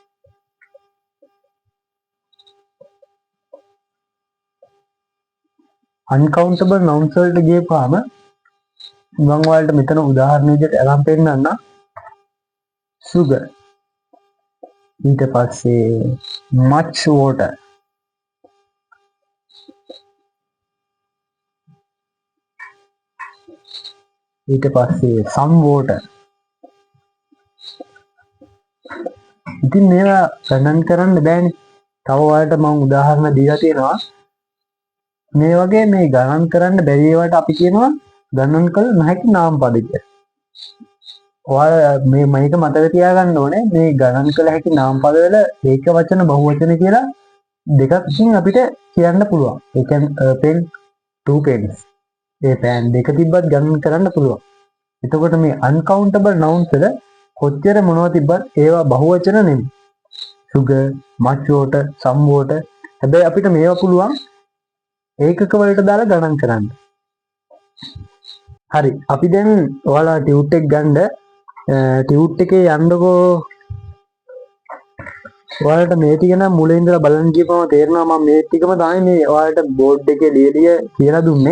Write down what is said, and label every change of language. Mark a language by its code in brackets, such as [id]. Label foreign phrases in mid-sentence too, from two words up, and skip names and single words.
[en] uncountable nouns [si] වලට ගියපුවාම මම ඔයාලට මෙතන උදාහරණ විදිහට අරන් පෙන්නන්න sugar ඊට පස්සේ [en] much water [si] ඊට පස්සේ [en] some water. [si] ඉතින් මේවා ගණන් කරන්න බෑනේ. තව ඔයාලට මම උදාහරණ දීලා තියෙනවා. මේ වගේ මේ ගණන් කරන්න බැරි ඒවාට අපි කියනවා ගණන් කළ නොහැකි නාමපද කියලා. ඔයාලා මේක මතක තියාගන්න ඕනේ. මේ ගණන් කළ හැකි නාමපද වල ඒක වචන බහුවචන කියලා දෙකකින් අපිට කියන්න පුළුවන්. ඒ කියන්නේ [en] pen, two pens. [si] ඒ පෑන් දෙක තිබ්බත් ගණන් කරන්න පුළුවන්. එතකොට මේ [en] uncountable nouns [si] වල කොච්චර මොනවද තිබ්බත් ඒවා බහුවචන නෙමෙයි. [en] sugar, much water, some water. [si] හැබැයි අපිට මේවා පුළුවන් ඒකක වලට දාලා ගණන් කරන්න. හරි. අපි දැන් ඔයාලා ටියුට් එක ගන්න ටියුට් එකේ යන්නකෝ. ඔයාලට මේ ටික නම් මුලින් ඉඳලා බලන් ගියපම තේරෙනවා මම මේ ටිකම තමයි මේ ඔයාලට බෝඩ් එකේ ලියලිය කියලා දුන්නේ.